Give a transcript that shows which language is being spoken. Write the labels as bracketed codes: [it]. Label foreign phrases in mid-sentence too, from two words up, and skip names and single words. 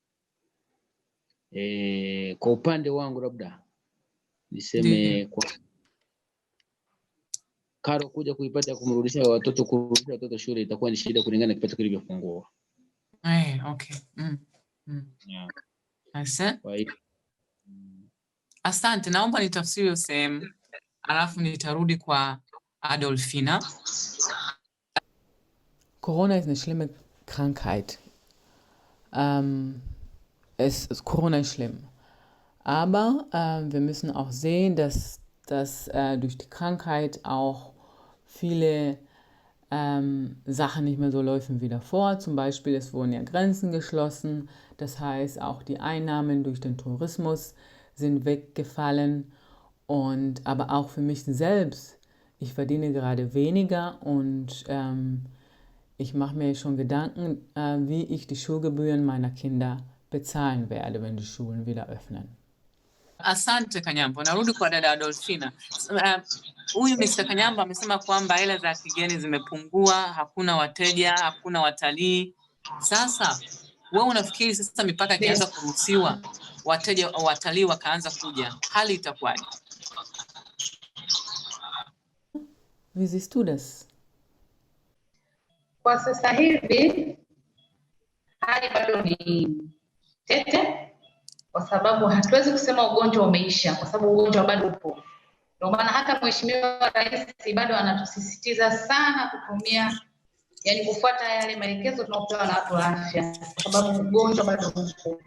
[sw] Kwa upande wangu labda niseme kwa karo kuja kuipata kurudisha watoto shule itakuwa ni shida kulingana na kipato kilivyopungua. Okay. Asante. Naomba nitafsiri sehemu. alafu nitarudi kwa Adolfina. [de] Corona ist eine schlimme Krankheit. Corona ist schlimm. Aber wir müssen auch sehen, dass durch die Krankheit auch viele Sachen nicht mehr so laufen wie davor. Zum Beispiel, es wurden ja Grenzen geschlossen. Das heißt, auch die Einnahmen durch den Tourismus sind weggefallen. Aber auch für mich selbst, ich verdiene gerade weniger und ich mache mir schon Gedanken, wie ich die Schulgebühren meiner Kinder bezahlen werde, wenn die Schulen wieder öffnen. [sw] Asante Kanyambo, narudi kwa dada Adolfina. Huyu Mr. Kanyambo amesema kwamba hela za kigeni zimepungua, hakuna wateja, hakuna watalii. Sasa wewe unafikiri sasa mipaka ikianza kuruhusiwa, watalii wakaanza kuja, hali itakuwaje? [de] Wie siehst du das? [sw] Kwa sasa hivi hali bado ni tete, kwa sababu hatuwezi kusema ugonjwa umeisha, kwa sababu ugonjwa bado upo. Ndio maana hata Mheshimiwa Rais bado anatusisitiza sana kutumia, yani kufuata yale maelekezo tunayopewa na watu wa afya, kwa sababu ugonjwa bado upo.